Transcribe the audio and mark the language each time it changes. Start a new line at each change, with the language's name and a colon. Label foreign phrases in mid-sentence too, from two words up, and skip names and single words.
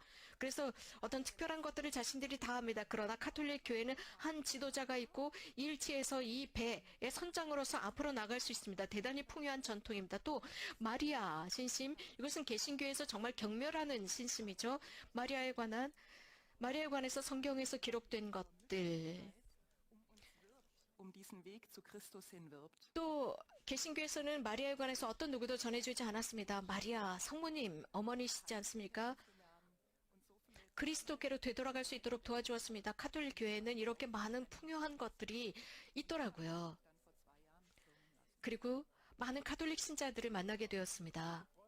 Korean: 그래서 어떤 특별한 것들을 자신들이 다 합니다. 그러나 카톨릭 교회는 한 지도자가 있고 일치해서 이 배의 선장으로서 앞으로 나갈 수 있습니다. 대단히 풍요한 전통입니다. 또 마리아 신심, 이것은 개신교에서 정말 경멸하는 신심이죠. 마리아에 관해서 성경에서 기록된 것들.
German: diesen Weg zu Christus hin wirbt.
Korean: 또 개신교에서는 마리아에 관해서 어떤 누구도 전해주지 않았습니다. 마리아 성모님 어머니시지 않습니까? 그리스도께로 되돌아갈 수 있도록 도와주었습니다. 카톨릭 교회에는 이렇게 많은 풍요한 것들이 있더라고요. 그리고 많은 카톨릭 신자들을 만나게 되었습니다.